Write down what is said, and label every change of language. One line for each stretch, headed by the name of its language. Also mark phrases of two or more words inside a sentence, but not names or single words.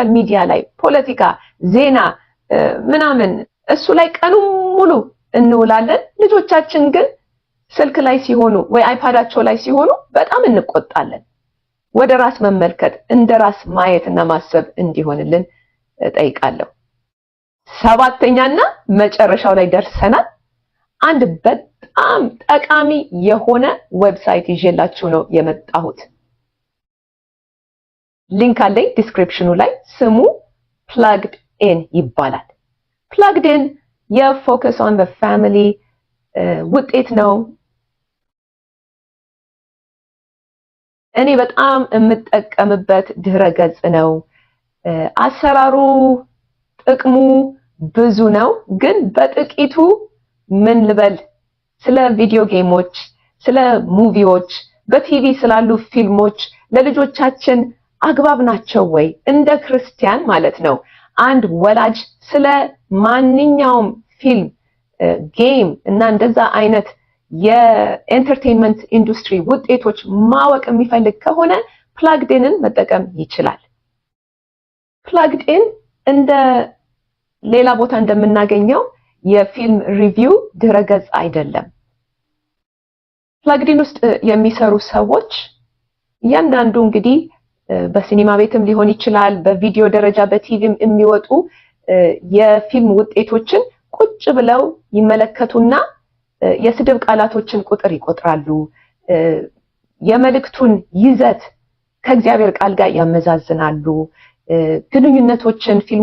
Amharic: ሚዲያ ላይ ፖለቲካ፣ ዜና ምናምን እሱ ላይ ቀኑን ሙሉ እንውላለን። ልጆቻችን ግን ስልክ ላይ ሲሆኑ ወይ አይፓዳቸው ላይ ሲሆኑ በጣም እንቆጣለን። ወደ ራስ መመልከት እንደ ራስ ማየትና ማሰብ እንዲሆንልን ጠይቃለሁ። 7ኛና መጨረሻው ላይ ደርሰናል። አንድ በጣም ጠቃሚ የሆነ ዌብሳይት ይዤላችሁ ነው የመጣሁት። ሊንክ አለኝ ዲስክሪፕሽኑ ላይ። ስሙ plugged in ይባላል። plugged in የፎከስ ኦን ዘ ፋሚሊ ውጤት ነው። እኔ በጣም የምጠቀምበት ድህረገጽ ነው። አሰራሩ ጥቅሙ ብዙ ነው፣ ግን በጥቂቱ ምን ልበል? ስለ ቪዲዮ ጌሞች፣ ስለ ሙቪዎች፣ በቲቪ ስላሉ ፊልሞች ለልጆቻችን አግባብ ናቸው ወይ? እንደ ክርስቲያን ማለት ነው። አንድ ወላጅ ስለ ማንኛውም ፊልም፣ ጌም እና እንደዛ አይነት የኤንተርቴይንመንት ኢንዱስትሪ ውጤቶች ማወቅ የሚፈልግ ከሆነ plugged in መጠቀም ይችላል። plugged in እንደ ሌላ ቦታ እንደምናገኘው የፊልም ሪቪው ድረገጽ አይደለም። plugged in ውስጥ የሚሰሩ ሰዎች እያንዳንዱ እንግዲህ በሲኒማ ቤትም ሊሆን ይችላል፣ በቪዲዮ ደረጃ በቲቪም የሚወጡ የፊልም ውጤቶችን ቁጭ ብለው ይመለከቱና የስድብ ቃላቶችን ቁጥር ይቆጥራሉ። የመልእክቱን ይዘት ከእግዚአብሔር ቃል ጋር ያመዛዝናሉ። ግንኙነቶችን ፊልም